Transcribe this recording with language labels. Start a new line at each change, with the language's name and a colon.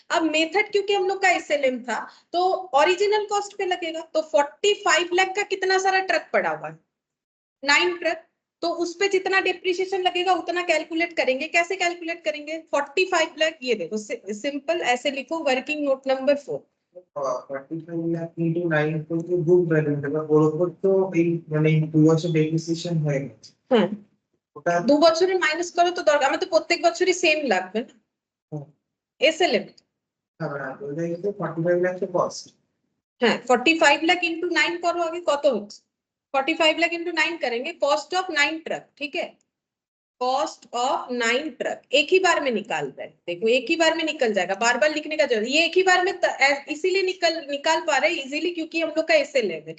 Hindi: अब मेथड क्योंकि हम लोग का SLM था तो ओरिजिनल कॉस्ट पे लगेगा। तो 45 लाख का कितना सारा ट्रक पड़ा हुआ है? 9 ट्रक, तो उस पे जितना डेप्रिसिएशन लगेगा उतना कैलकुलेट करेंगे। कैसे कैलकुलेट करेंगे? 45 लाख, ये देखो सिंपल ऐसे लिखो, working note number 4।
Bangla: 45 lakh into 9 তো বুক ভ্যালু দেবা বরাবর তো এই মানে 2 বছর ডেপ্রিসিয়েশন হয়ে গেছে। হ্যাঁ, ওটা 2 বছরের মাইনাস করো তো দরকার, আমার তো প্রত্যেক বছরই সেম লাগবে না SLM। না ওটা কিন্তু 45 লাখ তো কস্ট।
Hindi: হ্যাঁ, 45 लाख इंटू 9 करो, आगे
Bangla: कत হচ্ছে?
Hindi: 45 लाख इंटू 9 करेंगे, कॉस्ट ऑफ 9 ट्रक। ठीक है, कॉस्ट ऑफ 9 ट्रक एक ही बार में निकाल रहे हैं। देखो एक ही बार में निकल जाएगा, बार बार लिखने का जरूरत, ये एक ही बार में इसीलिए निकाल पा रहे हैं इजीली क्योंकि हम लोग का SLM है।